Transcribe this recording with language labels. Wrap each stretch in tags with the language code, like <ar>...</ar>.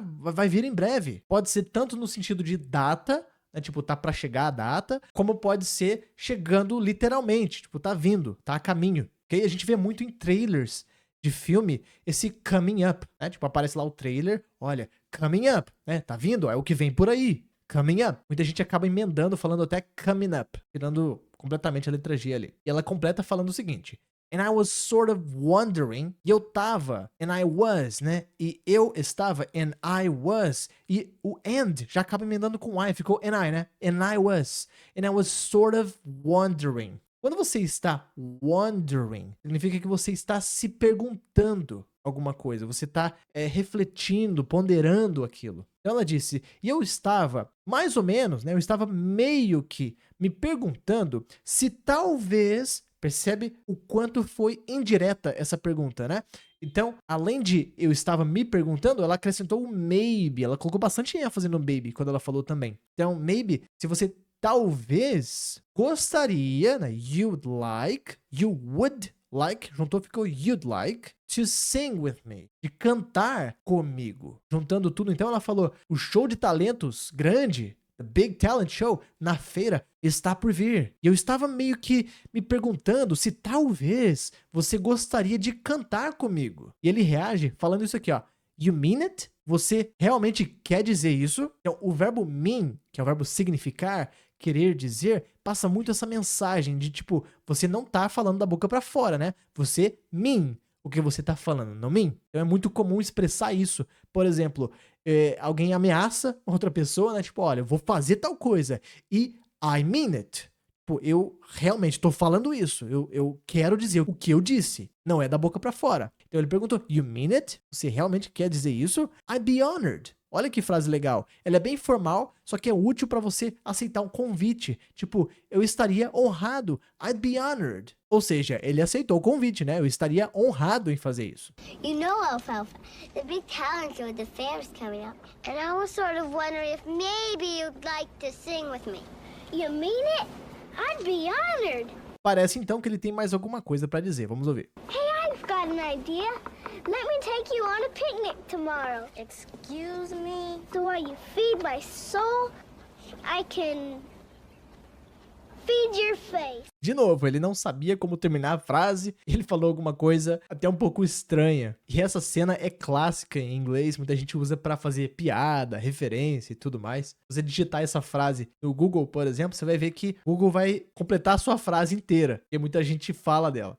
<pt>Vai vir em breve. Pode ser tanto no sentido de data, né, tipo, tá pra chegar a data, como pode ser chegando literalmente, tipo, tá vindo, tá a caminho. Ok? A gente vê muito em trailers de filme esse coming up, né? Tipo, aparece lá o trailer, olha, coming up, né? Tá vindo, é o que vem por aí. Coming up. Muita gente acaba emendando, falando até coming up, tirando completamente a letra G ali. E ela completa falando o seguinte,</pt> <en>And I was sort of wondering.</en> <pt>E eu tava.</pt> <en>And I was,</en> <pt>né? E eu estava.</pt> <en>And I was.</en> <pt>E o and já acaba emendando com I. Ficou and I, né? And I was.</pt> <en>And I was sort of wondering.</en> <pt>Quando você está wondering, significa que você está se perguntando alguma coisa. Você está refletindo, ponderando aquilo. Então ela disse, e eu estava, mais ou menos, né? Eu estava meio que me perguntando se talvez, percebe o quanto foi indireta essa pergunta, né? Então, além de eu estava me perguntando, ela acrescentou o maybe. Ela colocou bastante ênfase no maybe quando ela falou também. Então, maybe, se você talvez gostaria, né? You would like, juntou, ficou</pt> <en>you'd like to sing with me,</en> <pt>de cantar comigo. Juntando tudo, então ela falou, o show de talentos grande, the Big Talent Show, na feira, está por vir. E eu estava meio que me perguntando se talvez você gostaria de cantar comigo. E ele reage falando isso aqui, ó.</pt> <en>You mean it?</en> <pt>Você realmente quer dizer isso? Então, o verbo mean, que é o verbo significar, querer dizer, passa muito essa mensagem de tipo, você não tá falando da boca pra fora, né? Você mean o que você tá falando, não mean? Então é muito comum expressar isso. Por exemplo, alguém ameaça outra pessoa, né? Tipo, olha, eu vou fazer tal coisa. E</pt> <en>I mean it.</en> <pt>Tipo, eu realmente tô falando isso. Eu quero dizer o que eu disse. Não é da boca pra fora. Então ele perguntou,</pt> <en>you mean it?</en> <pt>Você realmente quer dizer isso?</pt> <en>I'd be honored.</en> <pt>Olha que frase legal. Ela é bem formal, só que é útil para você aceitar um convite. Tipo, eu estaria honrado.</pt> <en>I'd be honored.</en> <pt>Ou seja, ele aceitou o convite, né? Eu estaria honrado em fazer isso.</pt> <en>You know, Alfalfa, the big talent show at the fair is coming up. And I was sort of wondering if maybe you'd like to sing with me. You mean it? I'd be honored.</en> <pt>Parece então que ele tem mais alguma coisa para dizer. Vamos ouvir.</pt> <en>Hey, I've got an idea. Let me take you on a picnic tomorrow. Excuse me? So while you feed my soul, I can feed your face.</en> <pt>De novo, ele não sabia como terminar a frase, ele falou alguma coisa até um pouco estranha. E essa cena é clássica em inglês, muita gente usa para fazer piada, referência e tudo mais. Se você digitar essa frase no Google, por exemplo, você vai ver que o Google vai completar a sua frase inteira, porque muita gente fala dela.</pt>